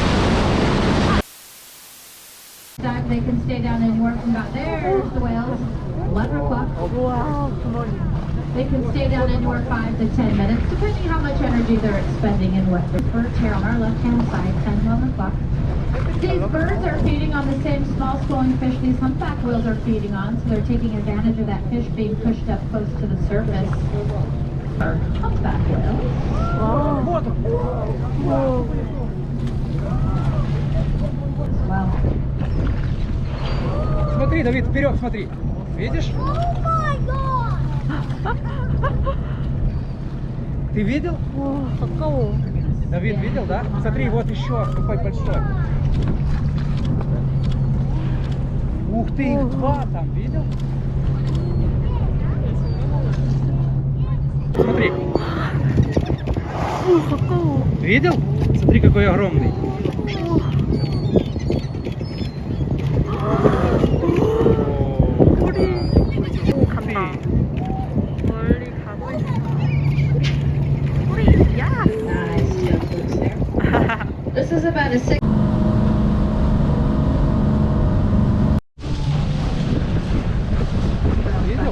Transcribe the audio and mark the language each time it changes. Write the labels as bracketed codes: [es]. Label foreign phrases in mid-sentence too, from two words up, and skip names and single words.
[en] They can stay down anywhere from about there, there's the whales, 11 o'clock. [ko] 우와, 분홍이. [en] They can stay down anywhere 5 to 10 minutes, depending how much energy they're expending in what. Birds here on our left-hand side, 10, 11 o'clock. These birds are feeding on the same small swelling fish these humpback whales are feeding on, so they're taking advantage of that fish being pushed up close to the surface. Our humpback whales. Wow. [ru] Смотри, Давид, вперед, смотри. Видишь? Ты видел? [ko] 와, 가까워. [ru] Давид, видел, да? Смотри, вот еще какой большой. Ух ты, их два там, видел? Смотри. [ko] 오, 가까워. [ru] Видел? Смотри, какой огромный. [ko] 꼬리. 오, 간다. 멀리 가고 있어. 꼬리, 야! [en] Nice tail flicks there. This is about a 6. [ru] Видел?